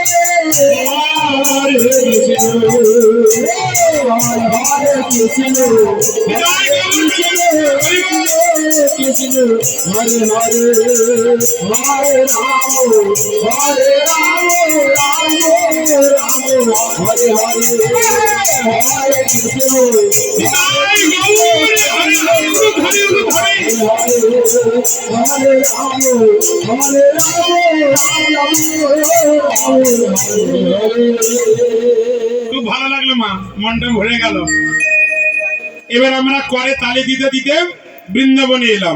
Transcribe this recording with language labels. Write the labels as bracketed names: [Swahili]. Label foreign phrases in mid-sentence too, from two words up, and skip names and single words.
[Bangla] Hare Krishna, Hare Krishna, নিতাই গৌর Krishna, Hare Hare, Hare Ram, Hare Ram, Ram Ram, Hare Hare, Hare Krishna, নিতাই গৌর হরি হরি হরি Hare Ram, Hare খুব ভালো লাগলো মা, মনটা ভরে গেল। এবার আমরা করে তালি দিতে দিতে বৃন্দাবনে এলাম।